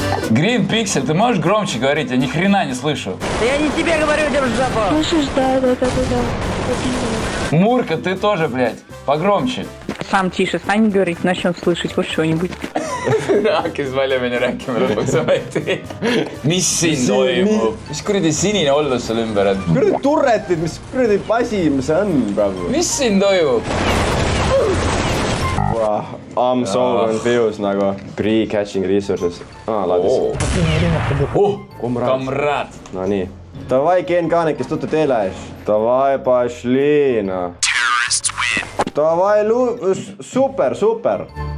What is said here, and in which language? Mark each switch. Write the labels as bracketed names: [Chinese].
[Russian] Green Pixel, ты можешь громче говорить? Я ни хрена не слышу. Я не тебе говорю, держи жопу. Слышишь, да. Мурка, ты тоже, блядь. Погромче. Сам тише стань говорить, начнем слышать хоть что-нибудь. [Estonian] Hakkas välja meni rääkima lõpuks ometi. Mis siin toimub? Mis kuradi sinine ollus seal ümber on? Kuradi turretid, mis kuradi asi, mis see on praegu? Mis siin toimub? [English] I'm so confused nagu. Pre-catching resources. [Estonian] Laadis. [Russian] Камрад. [Estonian] No nii. [Russian] Давай, Ken Kanek, [Estonian] kes tuttu [Russian] делаешь? Давай, пошли, no. Давай, super.